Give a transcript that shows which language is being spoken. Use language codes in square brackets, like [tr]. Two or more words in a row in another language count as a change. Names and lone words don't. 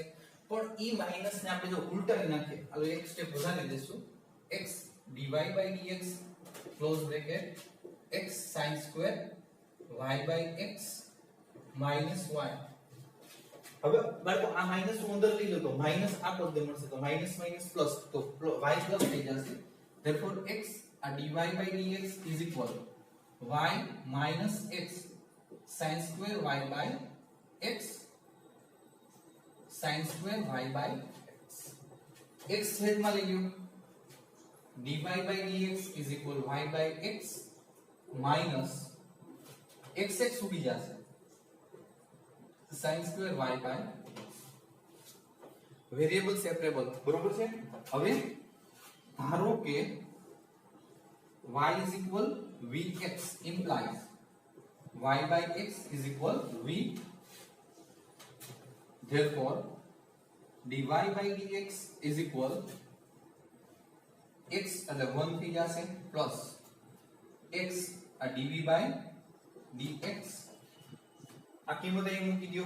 [gu] પણ ઈ માઈનસ ને આપણે જો ઉલટાવી નાખીએ, હાલો એક સ્ટેપ વધારી દેશું, [en] x dy by dx close bracket x sin square y by x minus y. [gu] હવે બાળકો આ માઈનસ હું અંદર લઈ લો તો માઈનસ આ પદ મળશે તો [en] minus minus plus [gu] તો y પ્લસ થઈ જશે. [en] therefore x dy by dx is equal y minus x sin square y by x sin square y by x. [gu] x છેદમાં લઈ લો [en] dy by dx is equal y by x minus x x [gu] ઉડી જશે [en] sin square y by variable separable [gu] બરોબર છે। હવે ધારો કે [en] y is equal vx implies y by x is equal v, therefore dy by dx is equal x [gu] એટલે 1 થઈ જશે પ્લસ x આ [en] dv by dx [gu] આ કિંમત અહીં મૂકી દો।